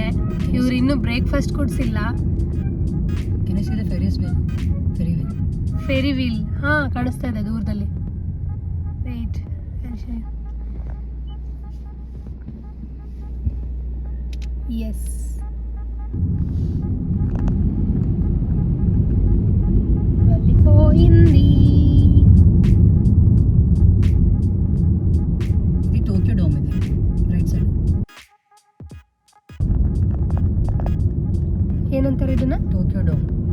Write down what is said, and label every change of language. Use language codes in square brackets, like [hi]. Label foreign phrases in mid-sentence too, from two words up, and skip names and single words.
[kn] ಇವ್ರು ಇನ್ನೂ ಬ್ರೇಕ್ಫಾಸ್ಟ್ ಕೊಡ್ಸಿಲ್ಲ. [en] ferry wheel [kn] ಕಾಣಿಸ್ತಾ ಇದೆ ದೂರದಲ್ಲಿ. [en] wait, yes. [te] వెళ్ళిపోయింది. ఇది టోక్యో డోమ్, ఇది [en] right side. [kn] ಏನಂತಾರೆ ಇದನ್ನ? ಟೋಕ್ಯೋ ಡೋಮ್.